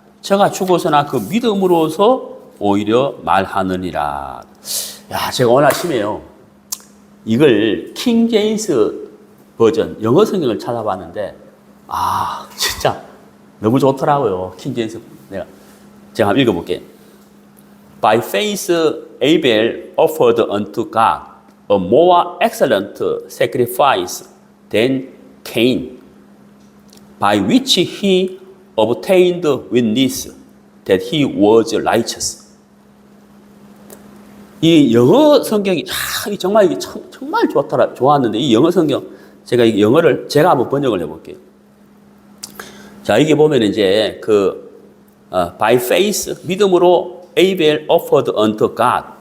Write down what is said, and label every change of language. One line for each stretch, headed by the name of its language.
Korean: 저가 죽어서나 그 믿음으로서 오히려 말하느니라. 야, 제가 오늘 아침에요, 이걸 킹 제임스 버전 영어 성경을 찾아봤는데, 진짜 너무 좋더라고요. 킹 제임스. 제가 한번 읽어볼게요.
English: By faith Abel offered unto God a more excellent sacrifice than Cain, by which he obtained witness that he was righteous.
Korean: 이 영어 성경이 정말 좋았는데, 이 영어 성경 제가 이 영어를 제가 한번 번역을 해볼게요. 자, 이게 보면 이제
English: by faith,
Korean: 믿음으로
English: Abel offered unto God.